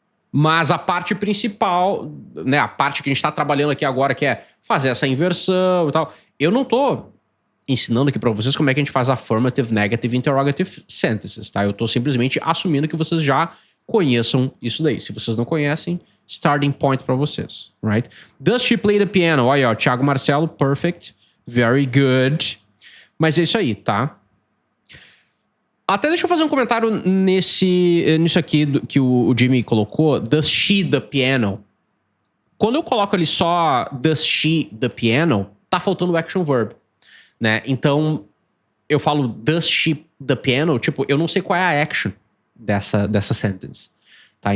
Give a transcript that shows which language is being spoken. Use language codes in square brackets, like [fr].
[pt] Mas a parte principal, né, a parte que a gente tá trabalhando aqui agora, que é fazer essa inversão e tal. Eu não tô ensinando aqui pra vocês como é que a gente faz affirmative, negative, interrogative sentences, tá? Eu tô simplesmente assumindo que vocês já conheçam isso daí. Se vocês não conhecem, starting point pra vocês, right? [en] Does she play the piano? [pt] Olha, ó, Thiago Marcelo, [en] perfect, very good. [pt] Mas é isso aí, tá? Até deixa eu fazer um comentário nisso aqui que o Jimmy colocou. [en] Does she the piano? [pt] Quando eu coloco ali só [en] does she the piano, [pt] tá faltando o action verb, né? Então, eu falo [en] does she the piano, [pt] tipo, eu não sei qual é a action dessa sentence, tá?